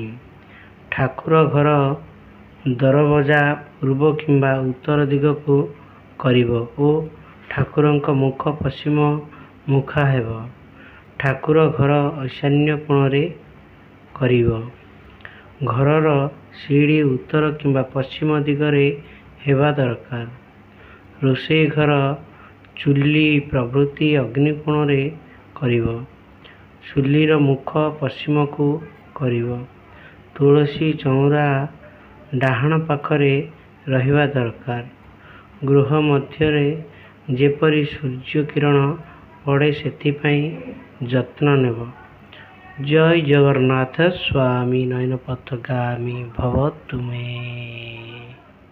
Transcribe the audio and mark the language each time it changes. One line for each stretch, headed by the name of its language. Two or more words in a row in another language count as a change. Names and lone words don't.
Odia: ଠାକୁର ଘର ଦରଜା ପୂର୍ବ କିମ୍ବା ଉତ୍ତର ଦିଗ କୁ କରିବ ଓ ଠାକୁରଙ୍କ ମୁଖ ପଶ୍ଚିମ ମୁଖା ହେବ। ଠାକୁର ଘର ଈଶାନ୍ୟ କୋଣ ରେ କରିବ। ଘରର ସିଡ଼ି ଉତ୍ତର କିମ୍ବା ପଶ୍ଚିମ ଦିଗରେ ହେବା ଦରକାର। ରୋଷେଇ ଘର ଚୁଲି ପ୍ରଭୃତି ଅଗ୍ନିକୋଣ ରେ କରିବ। ଚୁଲିର ମୁଖ ପଶ୍ଚିମ କୁ କରିବ। ତୁଳସୀ ଚଉରା ଡାହାଣ ପାଖରେ ରହିବା ଦରକାର। ଗୃହ ମଧ୍ୟରେ ଯେପରି ସୂର୍ଯ୍ୟ କିରଣ ପଡ଼େ ସେଥିପାଇଁ ଯତ୍ନ ନେବ। ଜୟ ଜଗନ୍ନାଥ। ସ୍ୱାମୀ ନୟନ ପଥଗାମୀ ଭବ ତୁମେ।